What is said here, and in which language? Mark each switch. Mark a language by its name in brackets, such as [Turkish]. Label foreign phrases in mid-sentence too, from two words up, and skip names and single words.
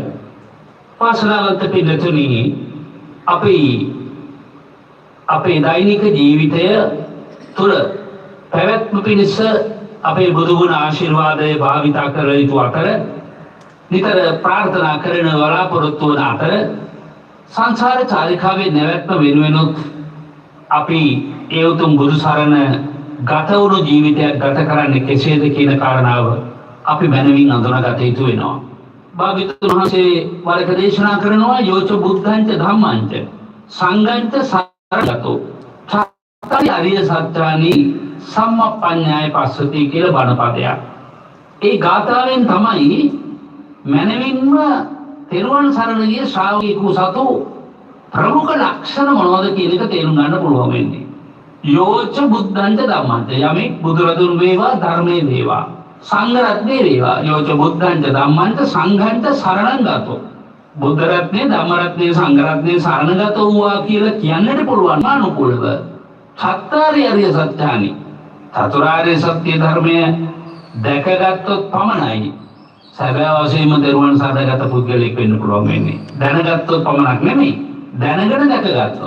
[Sinhala] වාසනාවන්ත පින්නතුනි, අපේ දෛනික ජීවිතය තුළ පැවැත්ම පිණිස අපේ බුදුගුණ ආශිර්වාදය භාවිතා කර යුතු අතර, නිතර ප්‍රාර්ථනා කරන බලාපොරොත්තු වන අතර, සංසාර චාරිකාවේ නැවැත්ම වෙනුවෙනුත් අපි ඒ උතුම් බුදු සරණ ගත වුණු ජීවිතයක් ගත කරන්නේ කෙසේද කියන කාරණාව අපි මනමින් අඳුනගත යුතු වෙනවා. භාග්‍යවතුන් වහන්සේ වරක දේශනා කරනවා [Pali] යෝච බුද්ධංච ධම්මංච සංඝංච සරණතෝ චත්තාරි අරිය සත්‍යානි සම්මප්පඤ්ඤාය පස්සති [Sinhala] කියලා බණ පදයක්. ඒ ගාථාවෙන් තමයි මනමින්ම තෙරුවන් සරණ ගිය ශ්‍රාවකයෙකු සතු ප්‍රමුඛ ලක්ෂණ මොනවද කියන එක තේරුම් ගන්න පුළුවන් වෙන්නේ. [Pali] යෝච බුද්ධංච ධම්මංච, [Sinhala] යමෙක් බුදුරදුන් වේවා ධර්මයේ වේවා සංඝ රත්නේ වේවා, [Pali] යෝච බුද්ධංච ධම්මංච සංඝංච සරණං ගතෝ, [Sinhala] බුද්ධ රත්නේ ධම්ම රත්නේ සංඝ රත්නේ සරණ ගතෝ වූවා කියලා කියන්නට පුළුවන් අනුකූලව [Pali] චත්තාරි අරිය සත්‍යානි, [Sinhala] චතුරාර්ය සත්‍ය ධර්මය දැකගත්තොත් පමණයි සැබෑ වශයෙන්ම දරුවන් සාදාගත පුද්ගලෙක් වෙන්න පුළුවන් වෙන්නේ. දැනගත්තොත් පමණක් නෙමෙයි, දැනගෙන දැකගත්තොත්.